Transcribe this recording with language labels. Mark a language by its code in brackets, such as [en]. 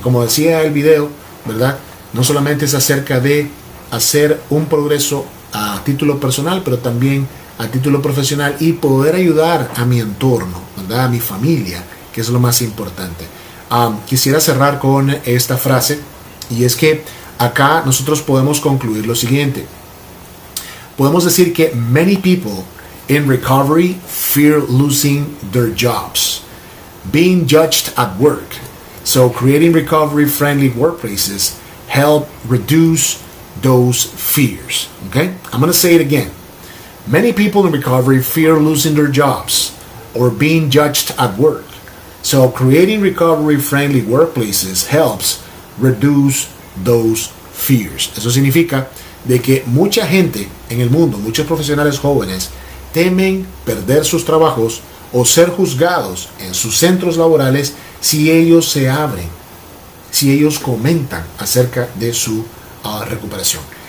[es] Como decía el video, ¿verdad?, no solamente es acerca de hacer un progreso a título personal, pero también a título profesional, y poder ayudar a mi entorno, ¿verdad?, a mi familia, que es lo más importante. Quisiera cerrar con esta frase, y es que acá nosotros podemos concluir lo siguiente. Podemos decir que [en] many people in recovery fear losing their jobs, being judged at work. So creating recovery-friendly workplaces help reduce those fears. Okay? I'm going to say it again. Many people in recovery fear losing their jobs or being judged at work. So creating recovery-friendly workplaces helps reduce those fears. [es] Eso significa de que mucha gente en el mundo, muchos profesionales jóvenes, temen perder sus trabajos o ser juzgados en sus centros laborales si ellos se abren, si ellos comentan acerca de su recuperación.